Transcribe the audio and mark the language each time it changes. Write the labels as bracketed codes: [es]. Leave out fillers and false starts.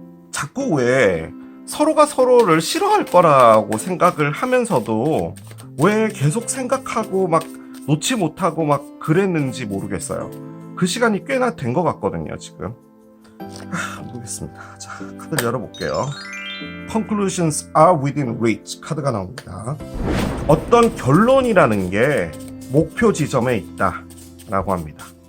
[ko] 자꾸 왜 서로가 서로를 싫어할 거라고 생각을 하면서도 왜 계속 생각하고 막 놓지 못하고 막 그랬는지 모르겠어요. 그 시간이 꽤나 된 것 같거든요, 지금. 모르겠습니다. 자, 카드를 열어볼게요. [en] Conclusions are within reach [ko] 카드가 나옵니다. 어떤 결론이라는 게 목표 지점에 있다 라고 합니다.